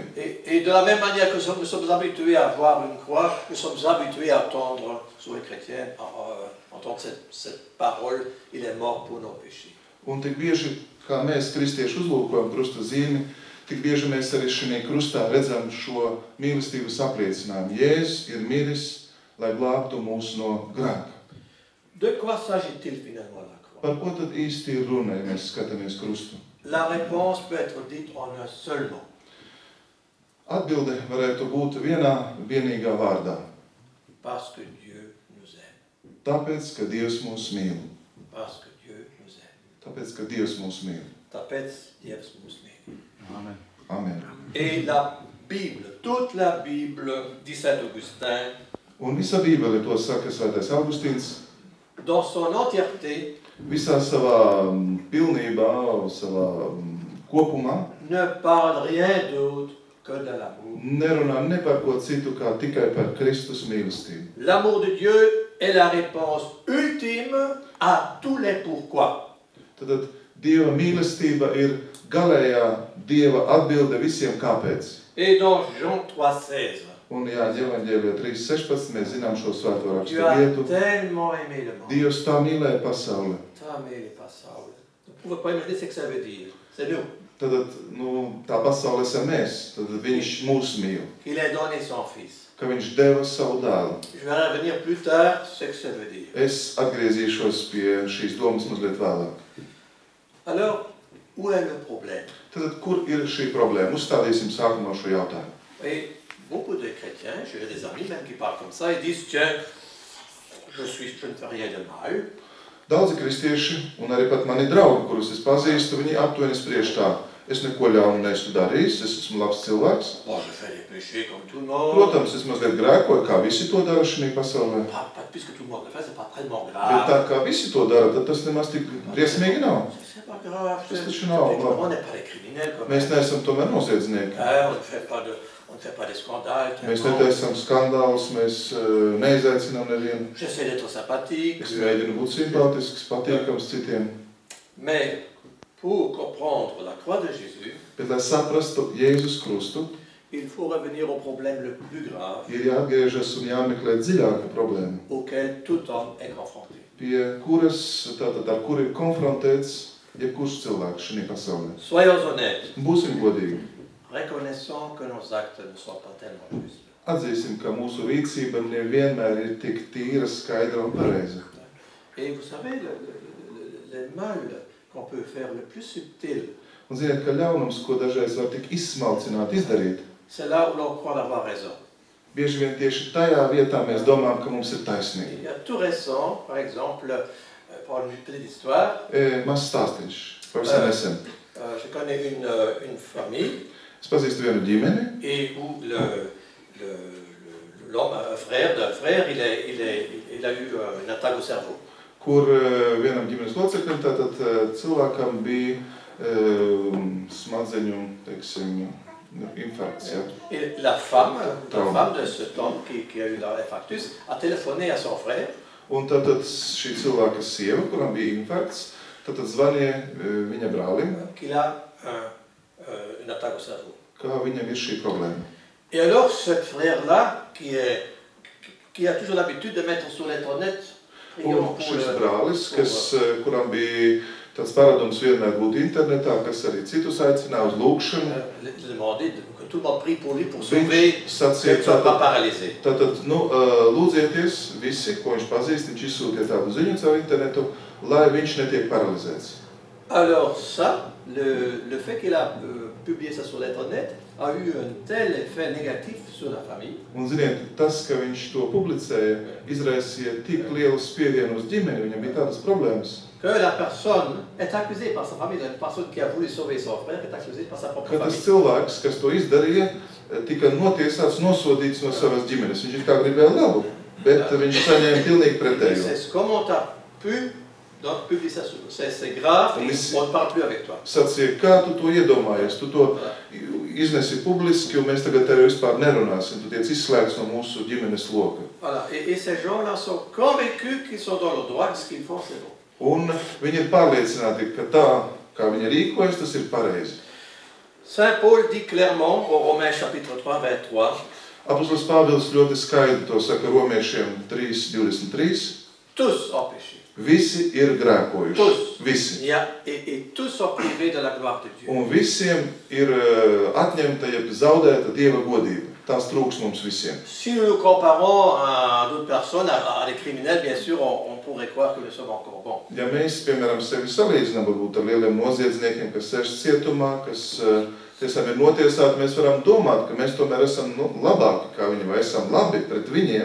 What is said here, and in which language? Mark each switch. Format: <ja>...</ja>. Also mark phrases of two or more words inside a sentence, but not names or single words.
<fr>Et de la même manière que nous sommes habitués à voir une croix, nous sommes habitués à entendre, sur les chrétiens, entendre cette parole, il est mort pour nos péchés.</fr> <lv>Un tik bieži, kā mēs kristieši uzlūkojam krusta zīmi, tik bieži mēs arī šajā krustā redzam šo mīlestības apliecinājumu. Jēzus ir miris, lai glābtu mūs no grēka.</lv> <fr>De quoi s'agit-il finalement la croix?</fr> <lv>Par ko tad īsti ir runa, ja mēs skatāmies krustu?</lv> <fr>La réponse peut être dite en un seul mot.</fr> <lv>Atbilde varētu būt vienīgā vārdā.</lv> <fr>Parce que Dieu nous aime.</fr> <lv>Tāpēc, ka Dievs mūs mīl.</lv> <fr>Parce que Dieu nous aime.</fr> <lv>Tāpēc, ka Dievs mūs mīl. Tāpēc Dievs mūs mīl. Amen. Amen.</lv> <fr>Et la Bible, toute la Bible, dit Saint Augustin,</fr> <lv>Un visa Bībele, to saka Svētais Augustīns,</lv> <fr>dans son entièreté,</fr> <lv>visā savā pilnībā, savā kopumā,</lv> <fr>ne parle rien d'autre que de l'amour.</fr> <lv>nerunā ne par ko citu, kā tikai par Kristus mīlestību.</lv> <fr>L'amour de Dieu est la réponse ultime à tous les pourquoi.</fr> <lv>Tad Dieva mīlestība ir galējā Dieva atbilde visiem kāpēc.</lv> <fr>Et dans Jean 3,16,</fr> <lv>Un Jāņa evaņģēlijā 3.16 mēs zinām šo svēto rakstu</lv> <fr>Dieu a</fr> <lv>vietu.</lv> <fr>tellement aimé le monde.</fr> <lv>Dievs tā mīlēja pasauli.</lv> <fr>Tant aimé les passables. Vous ne pouvez pas imaginer ce que ça veut dire. C'est nous.</fr> <lv>Tad, tā pasaule esam mēs. Tad viņš mūs mīl.</lv> <fr>Il a donné son fils.</fr> <lv>Ka viņš deva savu dēlu.</lv> <fr>Je vais revenir plus tard ce que ça veut dire.</fr> <lv>Es atgriezīšos pie šīs domas mazliet vēlāk.</lv> <fr>Alors, où est le problème?</fr> <lv>Tad, kur ir šī problēma? Uzstādīsim sākumā šo jautājumu.</lv> <fr>Et beaucoup de chrétiens, j'ai des amis même qui parlent comme ça, ils disent, tiens, je ne fais rien de mal.</fr> <lv>Daudzi kristieši, un arī pat mani draugi, kurus es pazīstu, viņi aptuveni spriež tā. Es neko ļaunu neesmu darījis, es esmu labs cilvēks.</lv> <fr>Bon, je fais des péchés comme tout le monde.</fr> <lv>Protams, es mazliet grēkoju, kā visi to dara šajā pasaulē.</lv> <fr>Pas puisque tout le monde le fait, c'est pas tellement</fr> <lv>Bet</lv> <fr>grave.</fr> <lv>tā kā visi to dara, tad tas nemaz tik briesmīgi nav.</lv> <fr>C'est pas grave.</fr> <lv>Tas taču nav labi.</lv> <fr>On n'est pas des criminels comme</fr> <lv>Mēs neesam tomēr noziedznieki.</lv> <fr>on ne fait pas des scandales.</fr> <lv>Mēs netaisam skandālus, mēs neizaicinām nevienu.</lv> <fr>J'essaie d'être sympathique.</fr> <lv>Es mēģinu būt simpātisks, patīkams citiem.</lv> <fr>Mais pour comprendre la croix de Jésus,</fr> <lv>Bet, lai saprastu Jēzus krustu,</lv> <fr>il faut revenir au problème le plus grave</fr> <lv>ir jāatgriežas un jāmeklē dziļāka problēma,</lv> <fr>auquel tout homme est confronté.</fr> <lv>pie kuras, tātad ar kuru ir konfrontēts jebkurš cilvēks šajā pasaulē.</lv> <fr>Soyons honnêtes.</fr> <lv>Būsim godīgi.</lv> <fr>Reconnaissons que nos actes ne sont pas tellement justes.</fr> <lv>Atzīsim, ka mūsu rīcība nevienmēr ir tik tīra, skaidra un pareiza.</lv> <fr>Et vous savez, le mal qu'on peut faire le plus subtil,</fr> <lv>Un ziniet, ka ļaunums, ko dažreiz var tik izsmalcināt, izdarīt,</lv> <fr>c'est là où l'on croit avoir raison.</fr> <lv>bieži vien tieši tajā vietā mēs domājam, ka mums ir taisnība.</lv> <fr>Il y a tout récent, par exemple, pour une petite histoire,</fr> <lv>Mazs stāstīņš, pavisam nesen.</lv> <fr>je connais une famille</fr> <lv>Es pazīstu vienu ģimeni,</lv> <fr>et où l'homme, un frère d'un frère, il a eu une attaque au cerveau.</fr> <lv>kur vienam ģimenes loceklim, tātad cilvēkam bija smadzeņu, teiksim, infarkts. Ja?</lv> <fr>Et la femme de cet homme qui a eu l'infarctus a téléphoné à son frère.</fr> <lv>Un tātad šī cilvēka sieva, kuram bija infarkts, tātad zvanīja viņa brālim,</lv> <fr>Qu'il a une attaque au cerveau.</fr> <lv>kā viņam ir šī problēma.</lv> <fr>Et alors, ce frère-là, qui a toujours l'habitude de mettre sur l'internet,</fr> <lv>Un šis brālis, kuram bija tāds paradums vienmēr būt internetā, kas arī citus aicināja uz lūkšanu,</lv> <fr>demander que tout le monde prie pour lui pour sauver,</fr> <lv>viņš sacīja,</lv> <fr>qu'il ne soit pas paralysé.</fr> <lv>tātad, lūdzieties visi, ko viņš pazīst, viņš izsūtīja tādu ziņu caur internetu, lai viņš netiek paralizēts.</lv> <fr>Alors ça, le fait qu'il a publié ça sur l'internet a eu un tel effet négatif sur la famille.</fr> <lv>Un ziniet, tas, ka viņš to publicēja, izraisīja tik lielu spiedienu uz ģimeni, viņam bija tādas problēmas,</lv> <fr>Que la personne est accusée par sa famille, la personne qui a voulu sauver son frère est accusée par sa propre</fr> <lv>ka tas</lv> <fr>famille.</fr> <lv>cilvēks, kas to izdarīja, tika notiesāts, nosodīts no savas ģimenes. Viņš it kā gribēja labu, bet viņš saņēma pilnīgi pretējo.</lv> <fr>C'est comment tu as pu donc, publier ça, c'est grave, et on ne parle plus avec toi.</fr> <lv>Sacīja, kā tu to iedomājies, tu to iznesi publiski, un mēs tagad tevi vispār nerunāsim, tu tiec izslēgts no mūsu ģimenes loka.</lv> <fr>Voilà. Et ces gens-là sont convaincus qu'ils sont dans le droit, que ce qu'ils font, c'est bon.</fr> <lv>Un viņi ir pārliecināti, ka tā, kā viņi rīkojas, tas ir pareizi.</lv> <fr>Saint Paul dit clairement au Romains chapitre 3, 23,</fr> <lv>Apostols Pāvils ļoti skaidri to saka Romiešiem 3:23.</lv> <fr>tous ont péché.</fr> <lv>Visi ir grēkojuši.</lv> <fr>Tous.</fr> <lv>Visi.</lv> <fr>Et tous sont privés de la gloire de Dieu.</fr> <lv>Un visiem ir atņemta, jeb zaudēta Dieva godība. Tās trūks mums visiem.</lv> <fr>Si nous nous comparons à d'autres personnes, à des criminels, bien sûr, on pourrait croire que nous sommes encore bons.</fr> <lv>Ja mēs, piemēram, sevi salīdzinām varbūt ar lieliem noziedzniekiem, kas sēž cietumā, kas tiesām ir notiesāti, mēs varam domāt, ka mēs tomēr esam labāki kā viņi, vai esam labi pret viņiem.</lv>